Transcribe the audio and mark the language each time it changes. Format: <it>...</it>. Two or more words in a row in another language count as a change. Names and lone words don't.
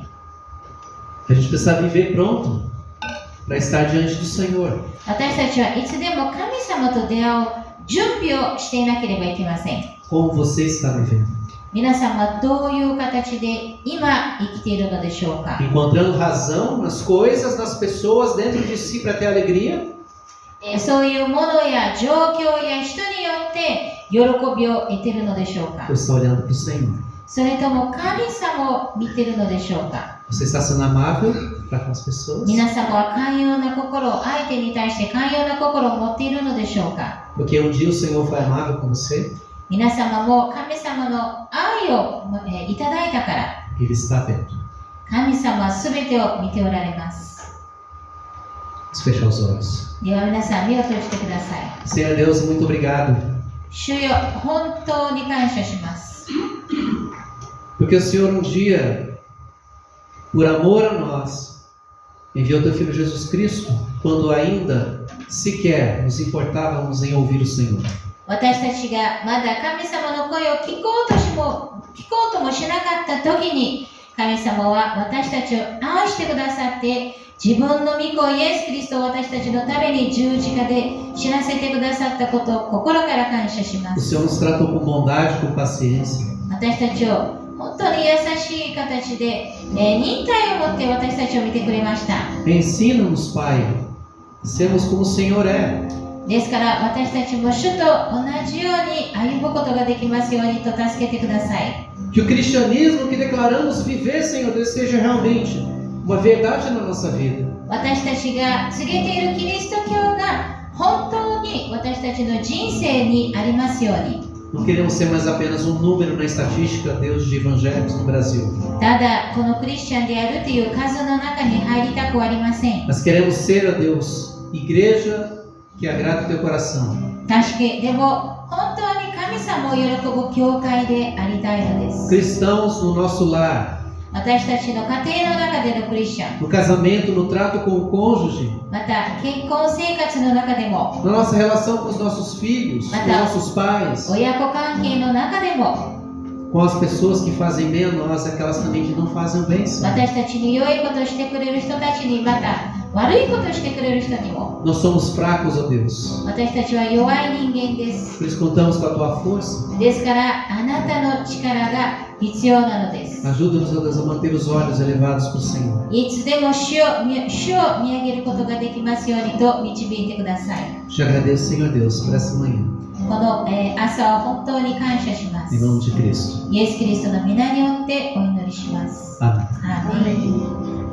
<pt>A gente precisa viver pronto para estar diante do Senhor.</pt> <ja>私たちはいつでも神様と出会う準備をしていなければいけません。</ja> <pt>Como você está vivendo?</pt> <ja>皆さんはどういう形で今生きているのでしょうか。</ja> <pt>Encontrando razão nas coisas, nas pessoas, dentro de si para ter alegria?</pt> <ja>そういうものや状況や人によって喜びを得ているのでしょうか。</ja> <pt>Ou está olhando para o Senhor?</pt> <ja>それとも神様を見ているのでしょうか。</ja> <pt>Você está sendo amável para com as pessoas?</pt> <ja>皆様は寛容な心を、相手に対して寛容な心を持っているのでしょうか。</ja> <pt>Porque um dia o Senhor foi amável com você,</pt> <ja>皆様も神様の愛をいただいたから、</ja> <pt>Ele está vendo.</pt> <ja>神様はすべてを見ておられます。</ja> <pt>Vamos fechar os olhos.</pt> <ja>では皆さん、目を閉じてください。</ja> <pt>Senhor Deus, muito obrigado.</pt> <ja>主よ、本当に感謝します。</ja> <pt>Porque o Senhor um dia, por amor a nós, enviou teu Filho Jesus Cristo, quando ainda sequer nos importávamos em ouvir o Senhor.</pt> <ja>私たちがまだ神様の声を聞こうともしなかった時に、神様は私たちを愛してくださって、自分の御子イエス・キリストを私たちのために十字架で死なせてくださったことを心から感謝しま</ja> <pt>O</pt> <ja>す。</ja> <pt>Senhor nos tratou com bondade, com paciência.</pt> <ja>私たちを本当に優しい形で、忍耐を持って私たちを見てくれました。</ja> <pt>Ensina-nos, Pai, a sermos como o Senhor é.</pt> <ja>ですから私たちも主と同じように歩むことができますようにと助けてください。</ja> <pt>Que o cristianismo que declaramos viver, Senhor Deus, seja realmente uma verdade na nossa vida.</pt> <ja>私たちが告げているキリスト教が本当に私たちの人生にありますように。</ja> <pt>Não queremos ser mais apenas um número na estatística, Deus, de evangélicos no Brasil.</pt> <ja>ただこのクリスチャンであるという数の中に入りたくはありません。</ja> <pt>Mas queremos ser, ó Deus, igreja que agrada o teu coração.</pt> <ja>確かにでも本当に神様を喜ぶ教会でありたいのです。</ja> <pt>Cristãos no nosso lar,</pt> <ja>私たちの家庭の中でのクリスチャン、</ja> <pt>no casamento, no trato com o cônjuge,</pt> <ja>また結婚生活の中でも、</ja> <pt>na nossa relação com os nossos filhos, com nossos pais,</pt> <ja>親子関係の中でも、</ja> <pt>com as pessoas que fazem bem a nós, aquelas também que não fazem o bem, Senhor.</pt> <ja>私たちに良いことをしてくれる人たちに、また悪いことをしてくれる人にも、</ja> <pt>Nós somos fracos, ó Deus.</pt> <ja>私たちは弱い人間です。</ja> <pt>Por isso contamos com a tua força.</pt> <ja>ですからあなたの力が必要なのです。</ja> <pt>Ajuda-nos, ó Deus, a manter os olhos elevados para o Senhor.</pt> <ja>いつでも主を見上げることができますようにと導いてください。</ja> <pt>Te agradeço, Senhor Deus, por essa manhã.</pt> <ja>この、朝を本当に感謝します。</ja> <pt>Em nome de Cristo.</pt> <ja>イエス・キリストの皆によってお祈りします。</ja> <pt>Amém.</pt> <ja>アーメン。</ja>